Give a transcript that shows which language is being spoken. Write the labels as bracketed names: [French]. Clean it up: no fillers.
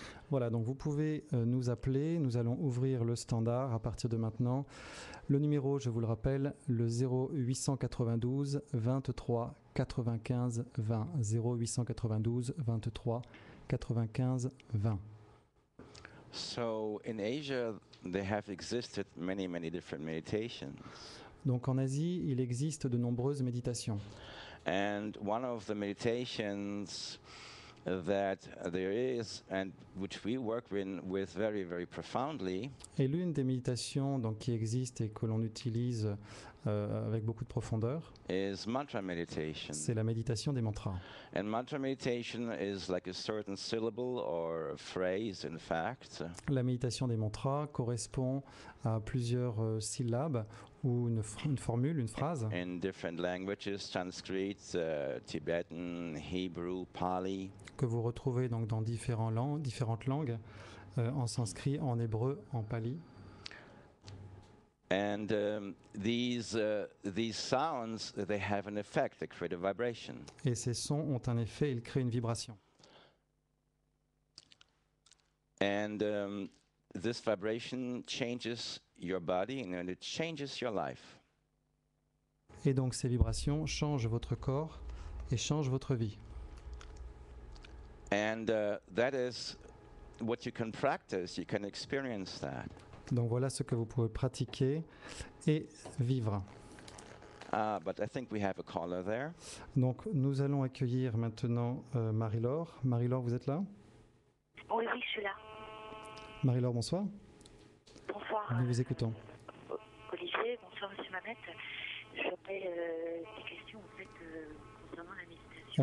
[French] Voilà, donc vous pouvez nous appeler, nous allons ouvrir le standard à partir de maintenant. Le numéro, je vous le rappelle, le 0892 23 95 20. 0892 23 95 20. [English] So in Asia, there have existed many, many different meditations. [French] Donc en Asie, il existe de nombreuses méditations. [English] And one of the meditations that there is, and which we work with very, very profoundly, [French] Et l'une des méditations donc, qui existe et que l'on utilise avec beaucoup de profondeur, [English] is mantra meditation. [French] c'est la méditation des mantras. [English] And mantra meditation is like a certain syllable or a phrase, in fact, [French] La méditation des mantras correspond à plusieurs syllabes ou une formule, une phrase, [English] in different languages, Sanskrit, Tibetan, Hebrew, Pali. [French] que vous retrouvez donc dans différentes langues, en sanskrit, en hébreu, en pali. [English] And these sounds, they have an effect, they create a vibration. [French] Et ces sons ont un effet, ils créent une vibration. [English] And this vibration changes your body and it changes your life. [French] Et donc ces vibrations changent votre corps et changent votre vie. [English] And that is what you can practice, you can experience that. [French] Donc voilà ce que vous pouvez pratiquer et vivre. [English] But I think we have a caller there. [French] Donc nous allons accueillir maintenant Marie-Laure. Marie-Laure, vous êtes là? Oui, je suis là. Marie-Laure, bonsoir. Bonsoir. Nous vous écoutons. Olivier, bonsoir Monsieur Mamet. J'aurais des questions en fait concernant la méditation.